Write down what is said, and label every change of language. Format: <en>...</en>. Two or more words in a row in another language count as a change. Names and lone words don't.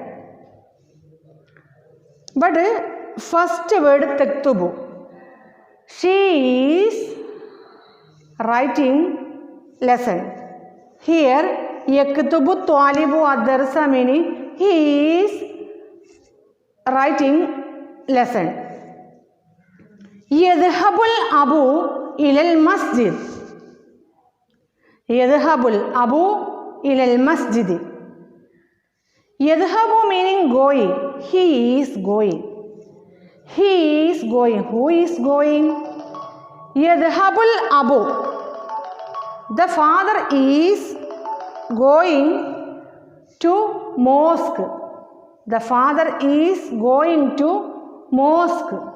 <en>But first word taktubu. She is writing lesson. Here</en> <ar>يكتب الطالب الدرس</ar> <en>meaning he is writing lesson.</en> <ar>يذهب الأب إلى المسجد. يذهب الأب إلى المسجد.</ar> <en>Yadhhabu meaning going. He is going. He is going. Who is going?</en> <ar>يذهب الأب.</ar> <en>The father is going to mosque. The father is going to mosque.</en>